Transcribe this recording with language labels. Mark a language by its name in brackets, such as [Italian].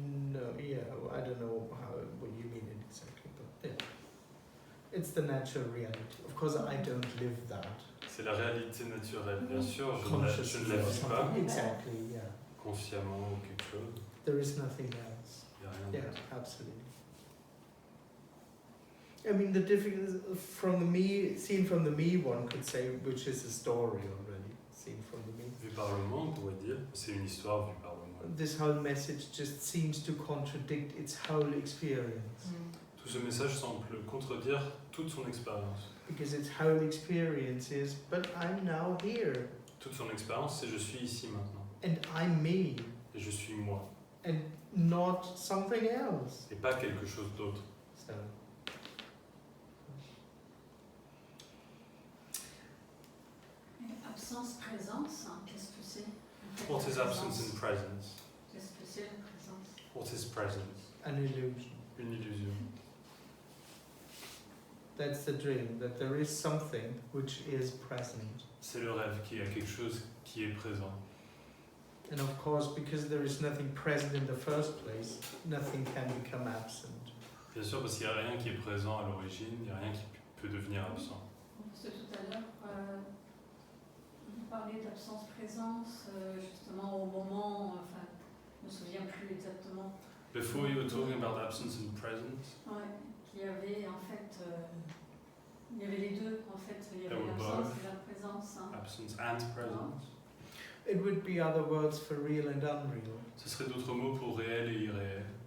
[English] No, yeah, I don't know what you mean exactly, but yeah. It's the natural reality. Of course, I don't live that. [French] C'est la réalité naturelle, bien sûr, je ne la vis pas [English] Exactly, yeah. [French] consciemment ou quelque chose. [English] There is nothing else. [French] Il n'y a rien [English] Yeah, [French] d'autre. [English] absolutely. I mean, the difference from the me, seen from the me, one could say, which is a story already, seen from the me. [French] Vu par le monde, on pourrait dire, c'est une histoire vue par le monde. [English] This whole message just seems to contradict its whole experience. [French] Tout ce message semble contredire toute son expérience. [English] Because its whole experience is, but I'm now here. [French] Toute son expérience, c'est je suis ici maintenant. [English] And I'm me. [French] Et je suis moi. [English] And not something else. [French] Et pas quelque chose d'autre. [English] So. [French] Absence-présence, hein, qu'est-ce que c'est? [English] What is absence and presence? [French] Qu'est-ce que c'est la présence? [English] What is presence? An illusion. [French] Une illusion. [English] That's the dream, that there is something which is present. [French] C'est le rêve qu'il y a quelque chose qui est présent. [English] And of course, because there is nothing present in the first place, nothing can become absent. [French] Bien sûr, parce qu'il n'y a rien qui est présent à l'origine, il n'y a rien qui peut devenir absent. Parce que tout à l'heure, vous parliez d'absence-présence, justement au moment, enfin, je ne me souviens plus exactement. [English] Before you were talking about absence and presence, [French] Ouais, qu'il y avait en fait, il y avait les deux en fait, il y [English] There [French] avait [English] were [French] l'absence [English] both. [French] et la présence. Hein. [English] absence and presence, It would be other words for real and unreal, [French] ce serait d'autres mots pour réel et irréel,